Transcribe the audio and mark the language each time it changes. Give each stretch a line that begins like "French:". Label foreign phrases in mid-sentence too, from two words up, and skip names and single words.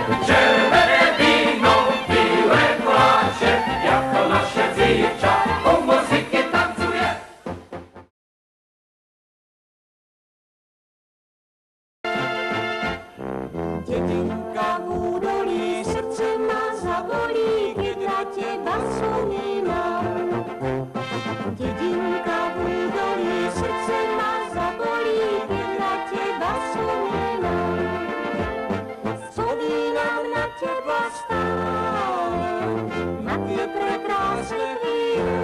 Czech: Červené víno, bílé koláče, jak to naše dívča u muziky tancuje.
Slovak: Dedinka v údolí, srdce ma zabolí, keď na teba spomínam. Dedinka v údolí, srdce ma zabolí, keď na teba spomínam. Spomínam na teba stále, na tie prekrásne chvíle.